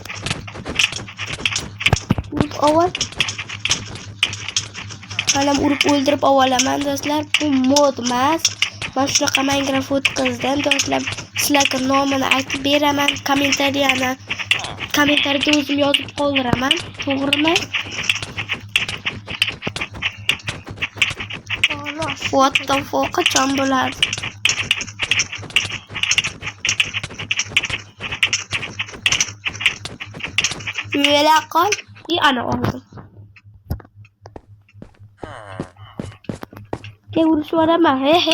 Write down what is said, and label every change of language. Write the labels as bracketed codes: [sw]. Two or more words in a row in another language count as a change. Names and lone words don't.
[uz] Oval. Qalam urib o'ldirib ovalaman do'stlar. Bu mod emas. Men shunaqa Minecraft o'tkazdim do'stlar. Sizlarga nomini aytib beraman. Kommentariyada o'zim yozib qoldiraman. To'g'rimi? [en] What the fuck [uz] qachon bo'ladi? Yo'la qol. Ana oldim. Ke urishvaraman. He.